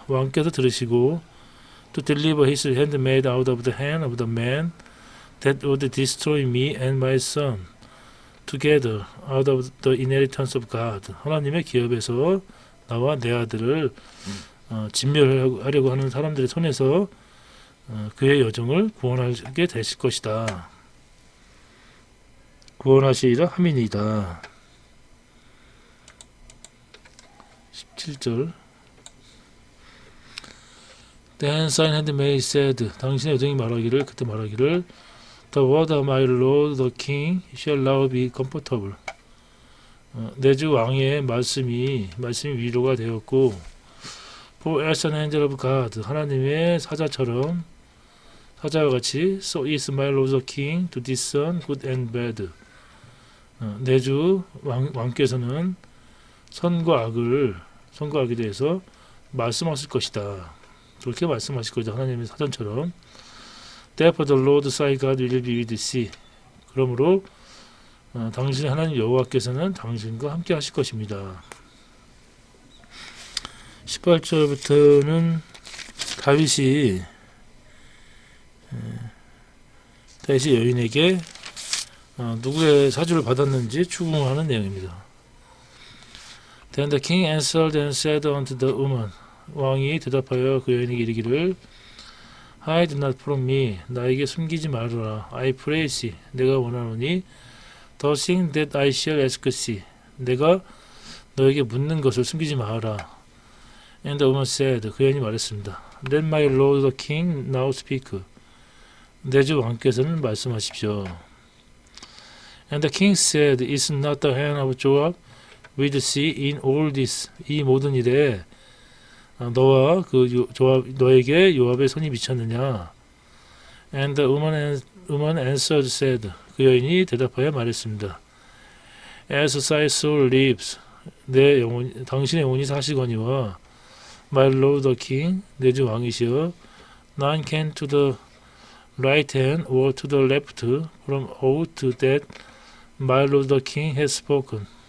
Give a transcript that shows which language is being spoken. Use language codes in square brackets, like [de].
[ko] 왕께서 들으시고 [en] to deliver his handmaid out of the hand of the man that would destroy me and my son together out of the inheritance of God. [ko] 하나님의 기업에서 나와 내 아들을 진멸하려고 하는 사람들의 손에서 그의 여종을 구원하게 되실 것이다. 구원하시리라 함이니이다. [en] 17절 Then thine handmaid said, [ko] 당신의 여종이 그때 말하기를 [en] The word of my lord the king shall now be comfortable. [ko] 내 주 왕의 말씀이 위로가 되었고 [en] For as an angel of God, [ko] 하나님의 사자와 같이 [en] So is my lord the king to discern good and bad. [ko] 내 주 왕께서는 선과 악에 대해서 말씀하실 것이다. 그렇게 말씀하실 것이다. 하나님의 사전처럼. [en] Therefore the Lord thy God will be with thee. [ko] 그러므로 당신의 하나님 여호와께서는 당신과 함께 하실 것입니다. 18절부터는 다윗이 여인에게 누구의 사주를 받았는지 추궁하는 내용입니다. [en] Then the king answered and said unto the woman. [ko] 왕이 대답하여 그 여인에게 이르기를 [en] Hide not from me. [ko] 나에게 숨기지 말아라. [en] I pray thee. [ko] 내가 원하노니 [en] The thing that I shall ask thee. [ko] 내가 너에게 묻는 것을 숨기지 마라. [en] And the woman said. [ko] 그 여인이 말했습니다. [en] Let my lord the king now speak. [ko] 내 주 왕께서는 말씀하십시오. [en] And the king said, Is not the hand of Joab with thee in all this? [ko] 이 모든 일에 너와 너에게 요압의 손이 미쳤느냐? [en] And the woman answered said. [ko] 그 여인이 대답하여 말했습니다. [en] As thy soul lives, [ko] 당신의 영혼이 사시거니와 [en] My lord the king, [ko] 내 주 왕이시여, [en] none can to the right hand or to the left from aught that my lord the king has spoken.